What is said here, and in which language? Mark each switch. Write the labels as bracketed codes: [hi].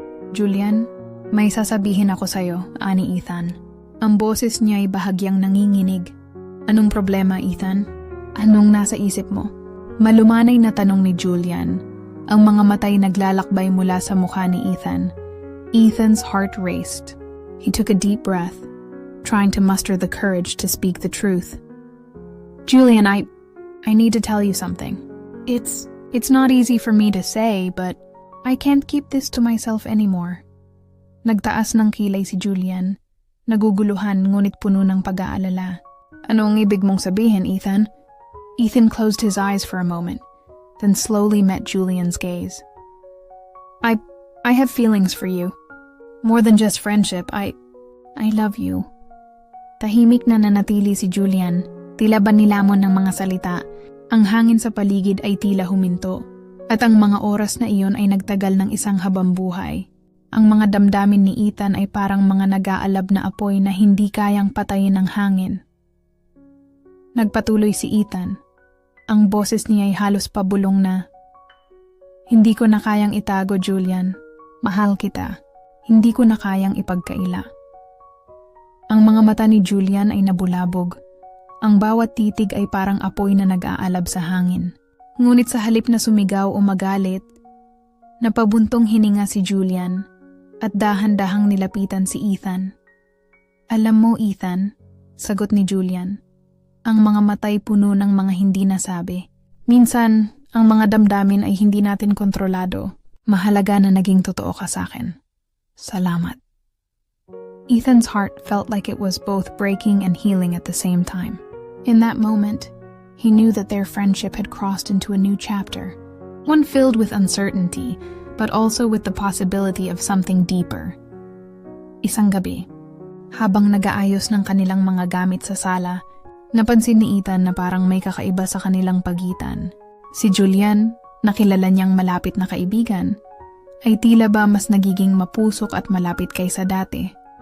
[tl] Julian, may sasabihin ako sa'yo, ani Ethan. Ang boses niya ay bahagyang nanginginig. Anong problema, Ethan? Anong nasa isip mo? Malumanay na tanong ni Julian. Ang mga matay naglalakbay mula sa mukha ni Ethan. [en] Ethan's heart raced. He took a deep breath, trying to muster the courage to speak the truth. Julian, I need to tell you something. It's not easy for me to say, but I can't keep this to myself anymore. [tl] Nagtaas ng kilay si Julian. Naguguluhan ngunit puno ng pag-aalala. Ano ang ibig mong sabihin, Ethan? [en] Ethan closed his eyes for a moment, then slowly met Julian's gaze. I have feelings for you. More than just friendship, I love you. [tl] Tahimik na nanatili si Julian, tila ba nilamon ng mga salita. Ang hangin sa paligid ay tila huminto, at ang mga oras na iyon ay nagtagal ng isang habang buhay. Ang mga damdamin ni Ethan ay parang mga nag-aalab na apoy na hindi kayang patayin ng hangin. Nagpatuloy si Ethan. Ang boses niya ay halos pabulong na, "Hindi ko na kayang itago, Julian. Mahal kita. Hindi ko na kayang ipagkaila." Ang mga mata ni Julian ay nabulabog. Ang bawat titig ay parang apoy na nag-aalab sa hangin. Ngunit sa halip na sumigaw o magalit, napabuntong hininga si Julian at dahan-dahang nilapitan si Ethan. "Alam mo, Ethan," sagot ni Julian, ang mga matay puno ng mga hindi nasabi. "Minsan, ang mga damdamin ay hindi natin kontrolado. Mahalaga na naging totoo ka sa akin. Salamat." [en] Ethan's heart felt like it was both breaking and healing at the same time. In that moment, he knew that their friendship had crossed into a new chapter, one filled with uncertainty, but also with the possibility of something deeper. [tl] Isang gabi, habang nag-aayos ng kanilang mga gamit sa sala, napansin ni Ethan na parang may kakaiba sa kanilang pagitan. Si Julian, na kilala niyang malapit na kaibigan, ay tila ba mas nagiging mapusok at malapit kaysa dati.